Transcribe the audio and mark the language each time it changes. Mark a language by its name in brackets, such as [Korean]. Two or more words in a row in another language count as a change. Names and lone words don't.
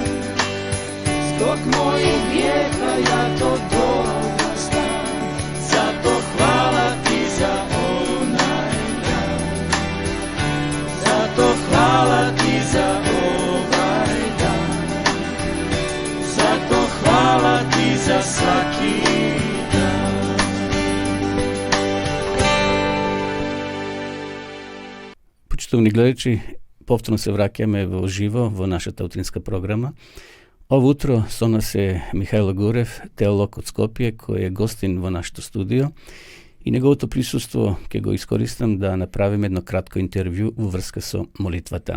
[Croatian] Zbog mojih grijeha ja to dobro znam, zato hvala ti za onaj dan. Zato hvala ti za ovaj dan, zato hvala ti za svaki dan. [Macedonian] Почитувани гледачи, повторно се враќаме во живо во нашата утринска програма. Ово утро со нас е Михајло Гурев, теолог од Скопје, кој е гостин во нашето студио, и неговото присуство ќе го искористам да направиме едно кратко интервју во врска со молитвата.